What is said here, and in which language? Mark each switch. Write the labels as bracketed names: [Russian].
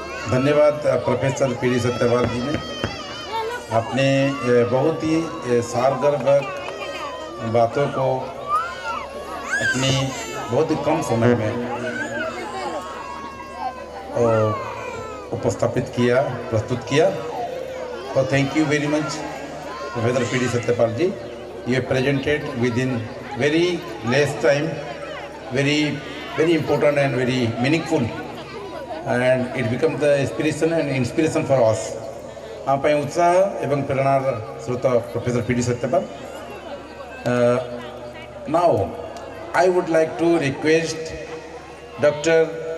[Hindi] धन्यवाद professor PD Satyapal जी ने। आपने बहुत ही सारगर्भक बातों को अपनी बहुत ही कम समय में उपस्थापित किया, प्रस्तुत किया। [English] तो thank you very much professor PD Satyapal ji. You presented within very less time, very important and very meaningful, and it becomes the inspiration for us. [Hindi] आप उत्साह एवं प्रेरणा स्रोत professor PD Satyapal. [English] Now I would like to request Dr.